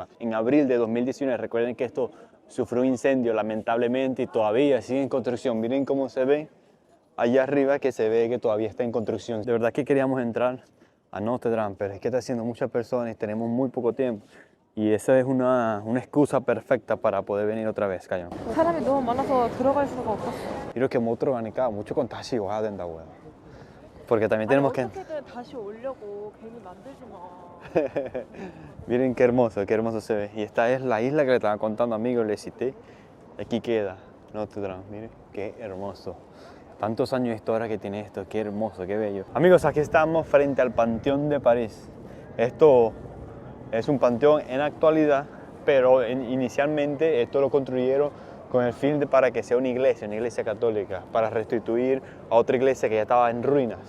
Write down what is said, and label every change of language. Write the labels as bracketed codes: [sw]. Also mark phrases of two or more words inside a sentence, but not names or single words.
[es] En abril de 2019, recuerden que esto sufrió un incendio lamentablemente y todavía sigue en construcción. Miren cómo se ve allá arriba, que se ve que todavía está en construcción. De verdad que queríamos entrar a Notre Dame, pero es que está haciendo muchas personas y tenemos muy poco tiempo. Y esa es una excusa perfecta para poder venir otra vez, Cayo. [ko] 사람이 너무 많아서 들어갈 수가 없었어. 이렇게 못 들어가니까 무조건 다시 와야 된다고요. [es] Porque también tenemos que... [ko] 어떻게든 다시 오려고 괜히 만들지 마. [es] Miren qué hermoso se ve. Y esta es la isla que le estaba contando, amigos, Les Cités. Aquí queda Notre Dame, miren qué hermoso. Tantos años de historia que tiene esto, qué hermoso, qué bello. Amigos, aquí estamos frente al Panteón de París. Esto es un panteón en actualidad, pero inicialmente esto lo construyeron con el fin de para que sea una iglesia católica, para restituir a otra iglesia que ya estaba en ruinas.